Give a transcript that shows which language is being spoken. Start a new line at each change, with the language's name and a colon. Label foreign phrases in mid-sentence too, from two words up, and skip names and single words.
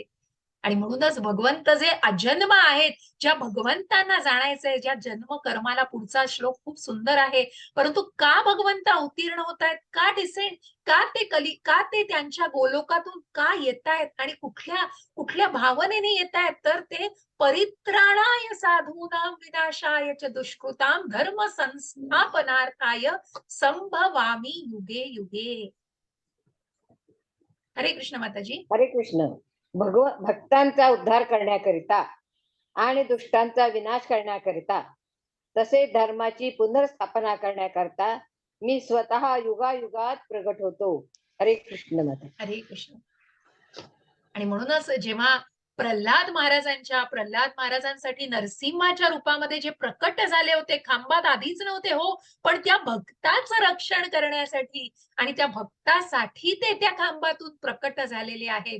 Marathi: आणि म्हणूनच भगवंत जे अजन्म आहेत, ज्या भगवंतांना जाणायचंय, ज्या जन्म कर्माला, पुढचा श्लोक खूप सुंदर आहे, परंतु का भगवंत अवतीर्ण होत आहेत, का डिसेंड, का ते त्यांच्या गोलोकातून का येत आहेत आणि कुठल्या कुठल्या भावनेने येत आहेत, तर ते
Sanskrit: परित्राणाय साधूनां विनाशाय च दुष्कृतां धर्म संस्थापनार्थाय संभवामी युगे युगे.
Marathi: हरे कृष्ण माताजी. हरे कृष्ण. भक्तांचा उद्धार करण्याकरिता आणि दुष्टांचा विनाश करण्याकरिता, तसेच धर्माची पुनर्स्थापना करण्याकरता मी स्वतः युगायुगात प्रगट होतो. हरे कृष्ण माता. हरे कृष्ण. आणि म्हणूनच जेव्हा प्रल्हाद महाराजांसाठी नरसिंहाच्या रूपामध्ये जे प्रकट झाले होते, खांबात आधीच नव्हते हो, पण त्या भक्ताचं रक्षण करण्यासाठी आणि त्या भक्तासाठी ते त्या खांबातून प्रकट झालेले आहेत.